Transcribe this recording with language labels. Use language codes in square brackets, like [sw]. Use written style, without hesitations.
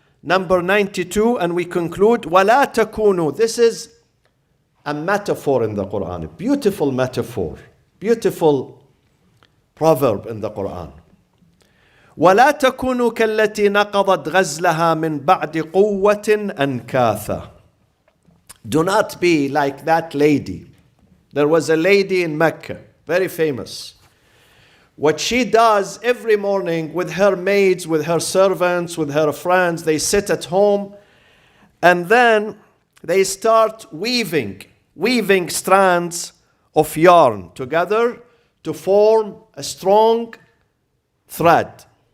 [en] Number 92, and we conclude, [ar] ولا تكونوا. [en] This is a metaphor in the Quran, a beautiful metaphor, beautiful proverb in the Quran. [ar] ولا تكونوا كالتي نقضت غزلها من بعد قوة أنكاثا. [en] Do not be like that lady. There was a lady in Mecca, very famous. What she does every morning with her maids, with her servants, with her friends, they sit at home and then they start weaving strands of yarn together to form a strong thread.